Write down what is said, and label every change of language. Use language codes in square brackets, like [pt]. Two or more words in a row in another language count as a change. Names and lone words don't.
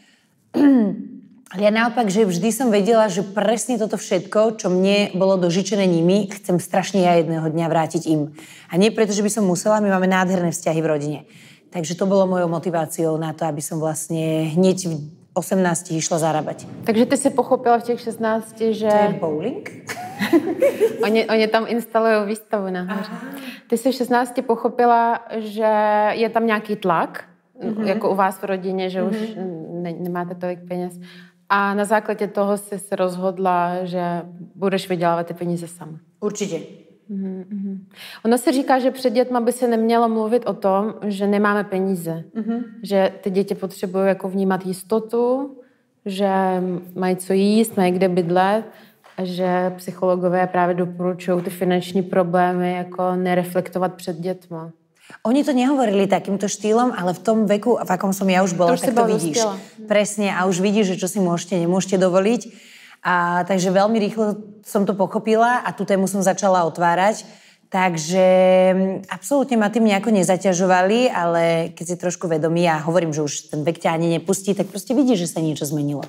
[sk] Ale ja naopak, že vždy som vedela, že presne toto všetko, čo mne bolo dožičené nimi, chcem strašne ja jedného dňa vrátiť im. A nie preto, že by som musela, my máme nádherné vzťahy v rodine. Takže to bolo mojou motiváciou na to, aby som vlastne hneď 18 išla zarábať. [cs] Takže ty si pochopila v těch 16, že... To je bowling? oni tam instalují výstavu nahoře. Ty si v 16 pochopila, že je tam nějaký tlak, jako u vás v rodině, že už nemáte tolik peněz. A na základě toho si se rozhodla, že budeš vydělávat ty peníze sama. Určitě. Ono se říká, že před dětma by se nemělo mluvit o tom, že nemáme peníze. Že ty děti potřebují jako vnímat jistotu, že mají co jíst, mají kde bydlet, a že psychologové právě doporučují ty finanční problémy jako nereflektovat před dětma. [sk] Oni to nehovorili takýmto štýlom, ale v tom veku, v akom som ja už bola, tak to vidíš. Presne, a už vidíš, že čo si môžete, nemôžete dovoliť. A takže veľmi rýchlo som to pochopila a tú tému som začala otvárať. Takže absolútne ma tým nejako nezaťažovali, ale keď si trošku vedomí a hovorím, že už ten vek ťa ani nepustí, tak proste vidíš, že sa niečo zmenilo.